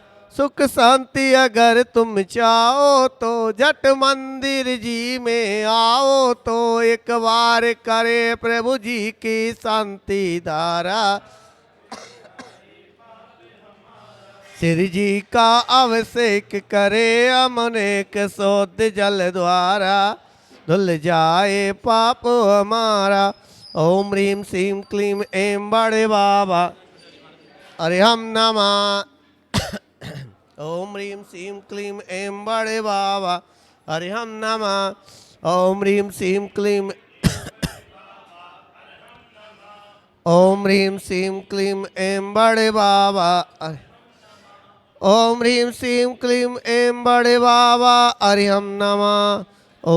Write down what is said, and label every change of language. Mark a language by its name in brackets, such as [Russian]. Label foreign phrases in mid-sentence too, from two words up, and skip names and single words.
[Hindi] सुख शांति अगर तुम चाहो तो जट मंदिर जी में आओ तो एक बार करे प्रभु जी की शांति धारा। श्री जी का अभिषेक करे हमने कसौद जल द्वारा धुल जाए पाप हमारा। [Sanskrit] ओम ह्रीं श्रीं क्लीं ऐं [Hindi] बड़े बाबा [Sanskrit] अरे हम नमः। ओम ह्रीं श्रीं क्लीं ऐं [Hindi] बड़े बाबा [Sanskrit] अरे हम नमः। ओम ह्रीं श्रीं क्लीं ओम ह्रीं श्रीं क्लीं ऐं [Hindi] बड़े बाबा [Sanskrit] ओम ह्रीं श्रीं क्लीं ऐं [Hindi] बड़े बाबा [Sanskrit] हरि हम नमः।